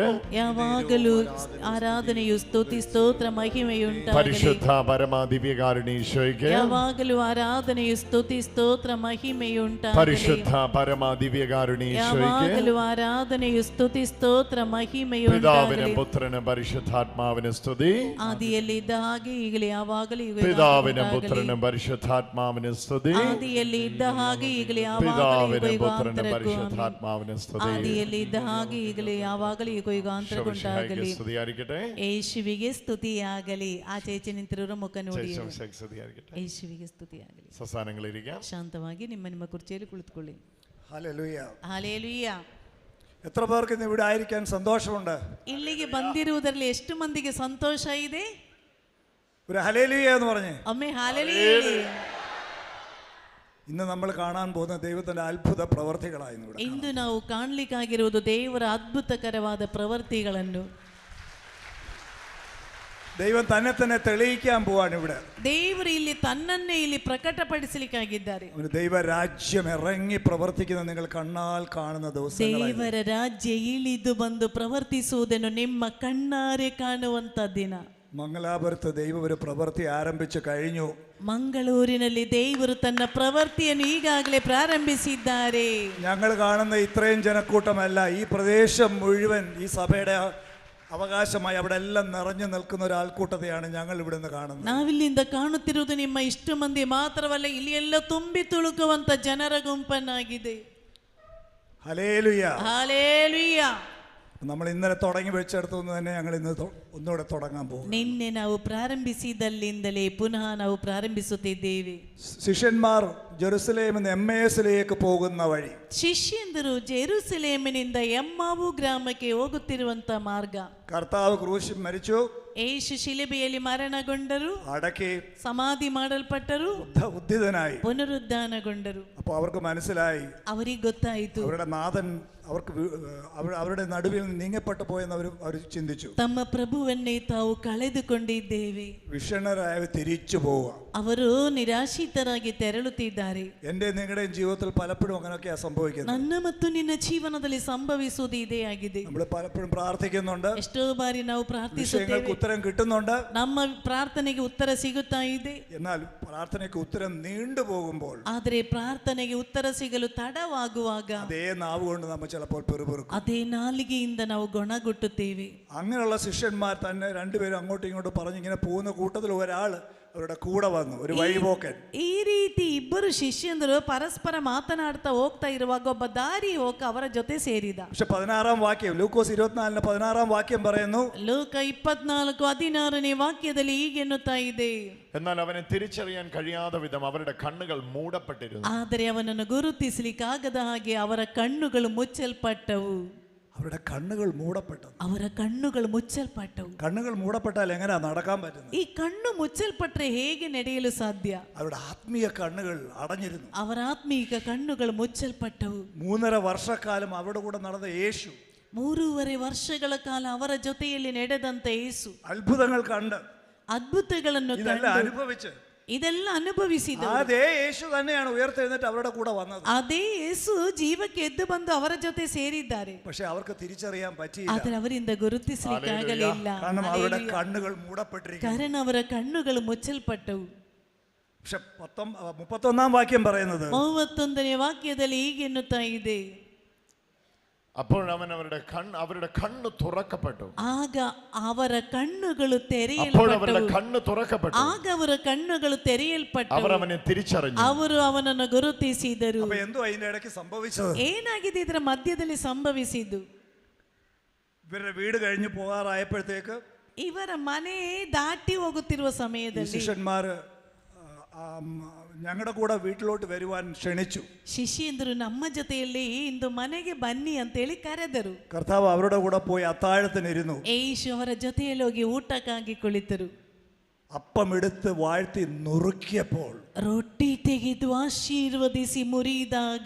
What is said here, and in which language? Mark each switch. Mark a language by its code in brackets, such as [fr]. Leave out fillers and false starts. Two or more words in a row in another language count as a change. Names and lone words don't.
[ml] യാവാകലും ആരാധനയും സ്തുതി സ്തോത്രം മഹിമയുണ്ടാകട്ടെ പരിശുദ്ധ പരമാ ദിവ്യകാരുണ്യേശ്വരയ്ക്ക് യാവാകലും ആരാധനയും സ്തുതി സ്തോത്രം മഹിമയുണ്ടാകട്ടെ പരിശുദ്ധ പരമാ ദിവ്യകാരുണ്യേശ്വരയ്ക്ക് യാവാകലും ആരാധനയും സ്തുതി സ്തോത്രം പിതാവിനും മഹിമയുണ്ടാകട്ടെ പുത്രനും പരിശുദ്ധാത്മാവിനും സ്തുതി [kn] ആദിಯಲ್ಲಿ ಇದ್ದಹಾಗೆ ಈಗಲೇ ಯಾವಾಗಲೂ [ml] പിതാവിനും പുത്രനും പരിശുദ്ധാത്മാവിനും സ്തുതി [kn] ಆದಿಯಲ್ಲಿ ಇದ್ದ ಹಾಗೆ ಈಗಲೇ ಯಾವಾಗಲೂ [ml] പിതാവിനും പുത്രനും [kn] ಯುಗಾಂತರಕ್ಕೂ [ml] പരിശുദ്ധാത്മാവിനും സ്തുതി [kn] ಆದಿಯಲ್ಲಿ ಇದ್ದ ಹಾಗೆ ಈಗಲೇ ಯಾವಾಗಲೂ ಯುಗಾಂತರಕ್ಕುಂಟಾಗಲಿ [ml] സ്തുതിയായിരിക്കട്ടെ [kn] ಯೇಸುವಿಗೆ ಸ್ತುತಿಯಾಗಲಿ ಆಚೆ ನಿಂತಿರೋ ಮುಖ ನೋಡಿ [ml] സ്തുതിയായിരിക്കട്ടെ [kn] ಯೇಸುವಿಗೆ ಸ್ತುತಿಯಾಗಲಿ [ml] സ്വസ്ഥാനങ്ങളിരിക്കാം [kn] ಶಾಂತವಾಗಿ ನಿಮ್ಮ ಕುರ್ಚಿಯಲ್ಲಿ ಕುಳಿತುಕೊಳ್ಳಿ [ml] ഹല്ലേലൂയ. [kn] ಹಾಲೆಲೂಯಾ. [ml] എത്ര പേർക്ക് ഇന്ന് ഇവിടെ ആയിരിക്കാൻ സന്തോഷമുണ്ട്? [kn] ಇಲ್ಲಿಗೆ ಬಂದಿರುವುದರಲ್ಲಿ ಎಷ್ಟು ಮಂದಿಗೆ ಸಂತೋಷ ಇದೆ? [ml] ഒരു ഹല്ലേലൂയ എന്ന് പറഞ്ഞേ. [kn] ಒಮ್ಮೆ ಹಾಲೆಲೂಯಾ. [ml] ഇന്ന് നമ്മൾ കാണാൻ പോകുന്ന ദൈവത്തിന്റെ അത്ഭുത പ്രവർത്തികളായിരുന്നു ഇവിടെ. [kn] ಇಂದು ನಾವು ಕಾಣಲಿಕ್ಕಾಗಿರುವುದು ದೇವರ ಅದ್ಭುತಕರವಾದ ಪ್ರವೃತ್ತಿಗಳನ್ನು. [ml] ദൈവം തന്നെ തന്നെ തെളിയിക്കാൻ പോവാണ് ഇവിടെ. [kn] ದೇವರು ಇಲ್ಲಿ ತನ್ನನ್ನೇ ಇಲ್ಲಿ ಪ್ರಕಟಪಡಿಸಲಿಕ್ಕಾಗಿದ್ದಾರೆ. [ml] ഒരു ദൈവരാജ്യം ഇറങ്ങി പ്രവർത്തിക്കുന്ന നിങ്ങൾ കണ്ണാൽ കാണുന്ന ദിവസങ്ങളാണ്. [kn] ದೇವರ ರಾಜ್ಯ ಇಳಿದು ಬಂದು ಪ್ರವರ್ತಿಸುವುದನ್ನು ನಿಮ್ಮ ಕಣ್ಣಾರೆ ಕಾಣುವಂತ ದಿನ. [ml] മംഗലാപുരത്ത് ദൈവം ഒരു പ്രവൃത്തി ആരംഭിച്ചു കഴിഞ്ഞു. [kn] ಮಂಗಳೂರಿನಲ್ಲಿ ದೇವರು ತನ್ನ ಪ್ರವೃತ್ತಿಯನ್ನು ಈಗಾಗಲೇ ಪ್ರಾರಂಭಿಸಿದ್ದಾರೆ. [ml] ഞങ്ങൾ കാണുന്ന ഇത്രയും ജനക്കൂട്ടമല്ല, ഈ പ്രദേശം മുഴുവൻ ഈ സഭയുടെ അവകാശമായി അവിടെ എല്ലാം നിറഞ്ഞു നിൽക്കുന്ന ഒരു ആൾക്കൂട്ടത്തെയാണ് ഞങ്ങൾ ഇവിടെ നിന്ന് കാണുന്നത്. [kn] ನಾವಿಲ್ಲಿಂದ ಕಾಣುತ್ತಿರುವುದು ನಿಮ್ಮ ಇಷ್ಟು ಮಂದಿ ಮಾತ್ರವಲ್ಲ, ಇಲ್ಲಿ ಎಲ್ಲ ತುಂಬಿ ತುಳುಕುವಂತ ಜನರ ಗುಂಪನ್ನಾಗಿದೆ. [ml] ഹല്ലേലൂയ. [kn] ಹಾಲೆಲೂಯಾ. [ml] നമ്മൾ ഇന്നലെ തുടങ്ങി വെച്ചെടുത്തുനിന്ന് തന്നെ ഞങ്ങൾ ഇന്ന് ഒന്നുകൂടെ തുടങ്ങാൻ പോകും. [kn] ನಿನ್ನೆ ನಾವು ಪ್ರಾರಂಭಿಸಿದಲ್ಲಿಂದಲೇ ಪುನಃ ನಾವು ಪ್ರಾರಂಭಿಸುತ್ತಿದ್ದೇವೆ. [ml] ശിഷ്യന്മാർ ജെറുസലേമിൽ നിന്ന് എമ്മേസിലേക്ക് പോകുന്ന വഴി. [kn] ಶಿಷ್ಯಂದರು ಜೆರುಸಲೇಮಿನಿಂದ ಎಮ್ಮಾವು ಗ್ರಾಮಕ್ಕೆ ಹೋಗುತ್ತಿರುವಂತ ಮಾರ್ಗ. [ml] കർത്താവ് ക്രൂശിൽ മരിച്ചു, [kn] ಯೇಸು ಶಿಲುಬೆಯಲ್ಲಿ ಮರಣಗೊಂಡರು, [ml] അടക്കി, [kn] ಸಮಾಧಿ ಮಾಡಲ್ಪಟ್ಟರು, [ml] ഉദ്ധിതനായി, [kn] ಪುನರುದ್ಧಾನಗೊಂಡರು. [ml] അപ്പോൾ അവർക്ക് മനസ്സിലായി, [kn] ಅವರಿಗೆ ಗೊತ್ತಾಯಿತು [ml] അവരുടെ നാഥൻ അവർക്ക് അവരുടെ നടുവിൽ നീങ്ങപ്പെട്ടു പോയെന്ന് അവർ ചിന്തിച്ചു. [kn] ತಮ್ಮ ಪ್ರಭುವನ್ನೇ ತಾವು ಕಳೆದುಕೊಂಡಿದ್ದೇವೆ. [ml] വിഷണരായ തിരിച്ചു പോവുക. [kn] ಅವರು ನಿರಾಶಿತರಾಗಿ ತೆರಳುತ್ತಿದ್ದಾರೆ. [ml] എൻ്റെ നിങ്ങളുടെയും ജീവിതത്തിൽ പലപ്പോഴും അങ്ങനെയൊക്കെയാ സംഭവിക്കുന്നത്. [kn] ನನ್ನ ಮತ್ತು ನಿನ್ನ ಜೀವನದಲ್ಲಿ ಸಂಭವಿಸುವುದು ಇದೇ ಆಗಿದೆ. [ml] നമ്മൾ പലപ്പോഴും പ്രാർത്ഥിക്കുന്നുണ്ട്, [kn] ಎಷ್ಟೋ ಬಾರಿ ನಾವು ಪ್ರಾರ್ಥಿಸುತ್ತೇವೆ, [ml] ഉത്തരം കിട്ടുന്നുണ്ട്, [kn] ನಮ್ಮ ಪ್ರಾರ್ಥನೆಗೆ ಉತ್ತರ ಸಿಗುತ್ತಾ ಇದೆ. [ml] എന്നാൽ പ്രാർത്ഥനയ്ക്ക് ഉത്തരം നീണ്ടു പോകുമ്പോൾ, [kn] ಆದರೆ ಪ್ರಾರ್ಥನೆಗೆ ಉತ್ತರ ಸಿಗಲು ತಡವಾಗುವಾಗ [ml] അതേ നാവ് കൊണ്ട് നമ്മൾ ചിലപ്പോൾ പെറുപെറുക്കും. [kn] ಅದೇ ನಾಲಿಗೆಯಿಂದ ನಾವು ಗೊಣಗುಟ್ಟುತ್ತೇವೆ. [ml] അങ്ങനെയുള്ള ശിഷ്യന്മാർ തന്നെ രണ്ടുപേരും അങ്ങോട്ടും ഇങ്ങോട്ടും പറഞ്ഞ് ഇങ്ങനെ പോകുന്ന കൂട്ടത്തിൽ ഒരാൾ അവരുടെ കൂടെ വന്നു, ഒരു വഴിപോക്കൻ. [kn] ಈ ರೀತಿ ಇಬ್ಬರು ಶಿಷ್ಯಂದರು ಪರಸ್ಪರ ಮಾತನಾಡ್ತಾ ಹೋಗ್ತಾ ಇರುವಾಗ ಒಬ್ಬ ದಾರಿ ಹೋಗ ಅವರ ಜೊತೆ ಸೇರಿದ. [ml] പക്ഷെ 16-ാം വാക്യം, ലൂക്കോസ് 24:16 വാക്യം പറയുന്നു, [kn] ಲೋಕ 24:16 വാക്യದಲ್ಲಿ ಹೀಗೆನ್ನುತ್ತಾ ಇದೆ, [ml] എന്നാൽ അവനെ തിരിച്ചറിയാൻ കഴിയാത്ത വിധം അവരുടെ കണ്ണുകൾ മൂടപ്പെട്ടിരുന്നു. [kn] ಆದರೆ ಅವನನ್ನು ಗುರುತಿಸಲಿಕ್ಕಾಗದ ಹಾಗೆ ಅವರ ಕಣ್ಣುಗಳು ಮುಚ್ಚಲ್ಪಟ್ಟವು. [ml] അവരുടെ കണ്ണുകൾ മൂടപ്പെട്ടത്. [kn] ಅವರ ಕಣ್ಣುಗಳು ಮುಚ್ಚಲ್ಪಟ್ಟವು. [ml] കണ്ണുകൾ മൂടപ്പെട്ടാൽ എങ്ങനെയാ നടക്കാൻ പറ്റുന്നത്? [kn] ಈ ಕಣ್ಣು ಮುಚ್ಚಲ್ಪಟ್ರೆ ಹೇಗೆ ನಡೆಯಲು ಸಾಧ್ಯ? [ml] അവരുടെ ആത്മീയ കണ്ണുകൾ അടഞ്ഞിരുന്നു. [kn] ಅವರ ಆತ್ಮೀಕ ಕಣ್ಣುಗಳು ಮುಚ್ಚಲ್ಪಟ್ಟವು. [ml] 3.5 വർഷക്കാലം അവരുടെ കൂടെ നടന്ന യേശു, [kn] 3.5 ವರ್ಷಗಳ ಕಾಲ ಅವರ ಜೊತೆಯಲ್ಲಿ ನಡೆದಂತ ಯೇಸು [ml] അത്ഭുതങ്ങൾ കണ്ട്, [kn] ಅದ್ಭುತಗಳನ್ನು [ml] ഇതെല്ലാം [kn] ಕಂಡು [ml] അനുഭവിച്ച്, [kn] ಇದೆಲ್ಲ ಅನುಭವಿಸಿದ [ml] അതേ യേശു തന്നെയാണ് ഉയർത്തെഴുന്നേറ്റ് അവരുടെ കൂടെ വന്നത്. [kn] ಅದೇ ಯೇಸು ಜೀವಕ್ಕೆ ಎದ್ದು ಬಂದು ಅವರ ಜೊತೆ ಸೇರಿದ್ದಾರೆ. [ml] പക്ഷെ അവർക്ക് തിരിച്ചറിയാൻ പറ്റിയില്ല, [kn] ಆದರೆ ಅವರಿಂದ ಗುರುತಿಸಲಿಕ್ಕೆ ಆಗಲಿಲ್ಲ. [ml] കാരണം അവരുടെ കണ്ണുകൾ മൂടപ്പെട്ടിരിക്കുന്നു. [kn] ಕಾರಣ ಅವರ ಕಣ್ಣುಗಳು ಮುಚ್ಚಲ್ಪಟ್ಟವು. [ml] പക്ഷെ 31-ാം വാക്യം പറയുന്നത്, [kn] 31ನೇ ವಾಕ್ಯದಲ್ಲಿ ಹೀಗೆನ್ನುತ್ತಾ ಇದೆ, [ml] അപ്പോൾ അവൻ അവരുടെ കണ്ണ് തുറക്കപ്പെട്ടു. [kn] ಆಗ ಅವರ ಕಣ್ಣುಗಳು [ml] അപ്പോൾ അവരുടെ [kn] ತೆರೆಯಲ್ಪಟ್ಟವು. [ml] കണ്ണ് തുറക്കപ്പെട്ടു. [kn] ಆಗ ಅವರ ಕಣ್ಣುಗಳು ತೆರೆಯಲ್ಪಟ್ಟವು. [ml] അവർ അവനെ തിരിച്ചറിഞ്ഞു. [kn] ಅವರು ಅವನನ್ನು ಗುರುತಿಸಿದರು. [ml] അപ്പൊ എന്തോ അതിന്റെ ഇടയ്ക്ക് സംഭവിച്ചത്? [kn] ಏನಾಗಿದೆ ಇದರ ಮಧ್ಯದಲ್ಲಿ ಸಂಭವಿಸಿದ್ದು? [ml] ഇവരുടെ വീട് കഴിഞ്ഞ് പോകാറായപ്പോഴത്തേക്ക് [kn] ಇವರ ಮನೆ ದಾಟಿ ಹೋಗುತ್ತಿರುವ [ml] ഈ [kn] ಸಮಯದಲ್ಲಿ [ml] ശിഷ്യന്മാർ ഞങ്ങളുടെ കൂടെ വീട്ടിലോട്ട് വരുവാൻ ക്ഷണിച്ചു. [kn] ಶಿಷ್ಯಂದರು ನಮ್ಮ ಜೊತೆಯಲ್ಲಿ ಇಂದು ಮನೆಗೆ ಬನ್ನಿ ಅಂತೇಳಿ ಕರೆದರು. [ml] കർത്താവ് അവരുടെ കൂടെ പോയി അത്താഴത്തിനിരുന്നു. [kn] ಯೇಸು ಅವರ ಜೊತೆಯಲ್ಲಿ ಹೋಗಿ ಊಟಕ್ಕಾಗಿ ಕುಳಿತರು. [ml] അപ്പം എടുത്ത് വാഴ്ത്തി നുറുക്കിയപ്പോൾ [kn] ರೊಟ್ಟಿ ತೆಗೆದು ಆಶೀರ್ವದಿಸಿ ಮುರಿದಾಗ